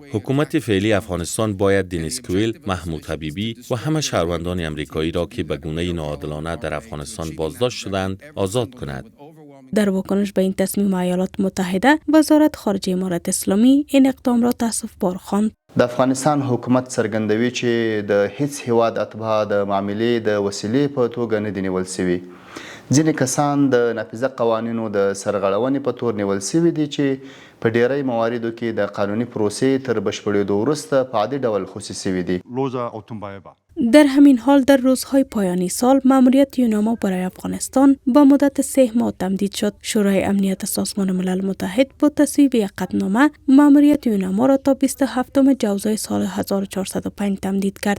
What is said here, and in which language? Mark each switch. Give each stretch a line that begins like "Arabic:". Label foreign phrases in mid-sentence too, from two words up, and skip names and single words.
Persian: حکومت فعلی افغانستان باید دنیس کویل، محمود حبیبی و همه شهروندان امریکایی را که به گونه ناعادلانه در افغانستان بازداشت شدند آزاد کند. در واکنش به این تصمیم ایالات متحده، وزارت خارجه امارت اسلامی این اقدام را تأسف بار خواند.
Pashto: د افغانستان حکومت څرګندوي چې د هیڅ هیواد اتباع د معاملې د وسیلې په توګه نه دي نیول شوي. ځینې کسان د نافذه قوانینو د سرغړونې په تور نیول شوي دي چې په ډیری مواردو کې د قانوني پروسې تر بشپړېدو وروسته په عادي ډول خصوصي شوي دي.
Persian: در همین حال در روزهای پایانی سال مأموریت یوناما برای افغانستان با مدت 3 ماه تمدید شد. شورای امنیت سازمان ملل متحد با تصویب یک قطعنامه مأموریت یوناما را تا 27 جوزای سال 1405 تمدید کرد.